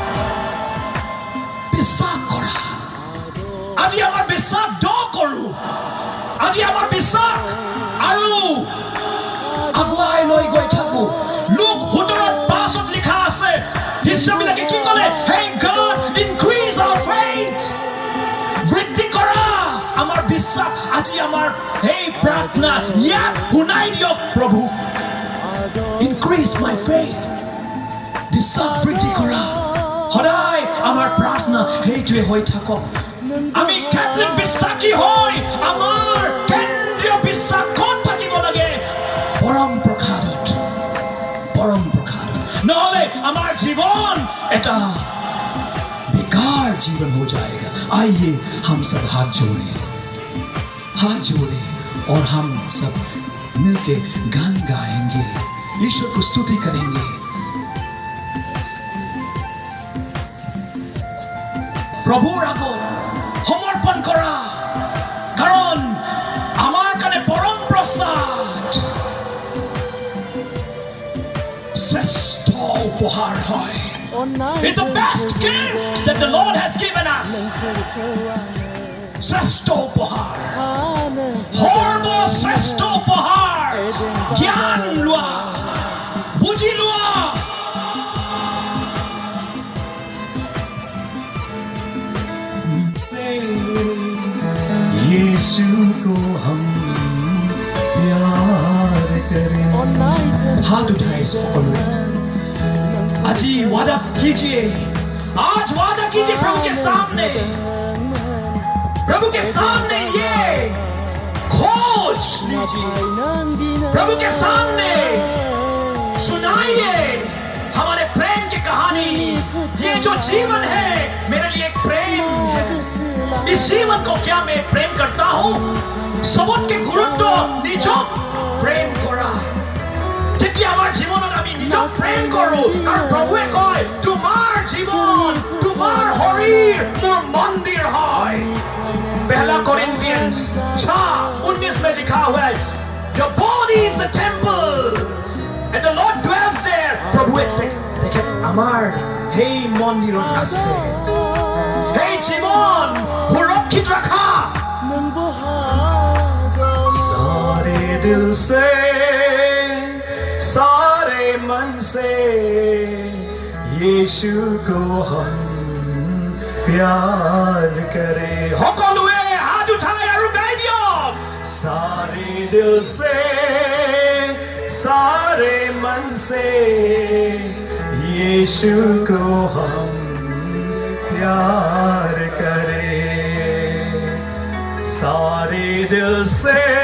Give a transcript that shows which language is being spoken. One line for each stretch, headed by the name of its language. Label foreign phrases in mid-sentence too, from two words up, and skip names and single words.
Assamese: বিশ্বাস কৰা আজি আমাৰ বিশ্বাস কৰো আজি আমাৰ বিশ্বাস আৰু আগুৱাই লৈ গৈ থাকো লুক 17:5 লিখা আছে শিষ্যবিলাকে কি ক'লে
English: hey God increase our faith
Assamese: বৃদ্ধি কৰা আমাৰ বিশ্বাস আজি আমাৰ এই প্ৰাৰ্থনা ইয়াত শুনাই দিয়ক প্ৰভু
English: increase my faith
Assamese: বিশ্বাস বৃদ্ধি কৰা সদায় আমাৰ প্ৰাৰ্থনা সেইটোৱে হৈ থাকক আমি কেথলিক বিশ্বাসী হৈ আমাৰ কেন্দ্ৰীয় বিশ্বাস ক'ত থাকিব লাগে পৰম প্ৰসাদত নহ'লে আমাৰ জীवन এটা
Hindi: बेकार जीवन हो जाएगा आइए हम सब हाथ जोड़े और हम सब मिलके गान गाएंगे ईश्वर को स्तुति करेंगे
Assamese: প্ৰভুৰ আগত সমৰ্পণ কৰা কাৰণ আমাৰ কাৰণে পৰম প্ৰসাদ শ্ৰেষ্ঠ উপহাৰ হয়
English: It's the best gift that the Lord has given us
Assamese: শ্ৰেষ্ঠ উপহাৰ সৰ্বশ্ৰেষ্ঠ উপহাৰ জ্ঞান লোৱা বুজি লোৱা
Hindi: यीशु को हम प्यार करें हाथ उठाए
Assamese: সকলোৱে আজি
Hindi: वादा कीजिए आज वादा कीजिए प्रभु के सामने ये खोज लीजिए प्रभु के सामने सुनाइए हमारे प्रेम की कहानी ये जो जीवन है मेरे लिए एक प्रेम है इस जीवन को क्या मैं प्रेम करता हूँ सबके गुरुत्व
Assamese: নিজক প্ৰেম কৰা যেতিয়া আমাৰ जीवনত আমি নিজক প্রেম কৰো কাৰণ প্ৰভুৱে কয় তোমাৰ জীবন তোমাৰ শৰীৰ মোৰ মন্দিৰ হয়
Hindi: पहला Corinthians 6:19 में लिखा हुआ है
English: your body is the temple and the Lord dwells there
Assamese: প্ৰভুৱে দেখে আমাৰ সেই মন্দিৰত আছে সেই জীবন সুৰক্ষিত ৰাখা
Hindi: सारे दिल से सारे मन से यीशु को हम प्यार करें
Assamese: সকলোৱে হাত উঠাই আৰু গাই দিয়ক
Hindi: सारे दिल से सारे मन से यीशु को हम प्यार करें सारे दिल से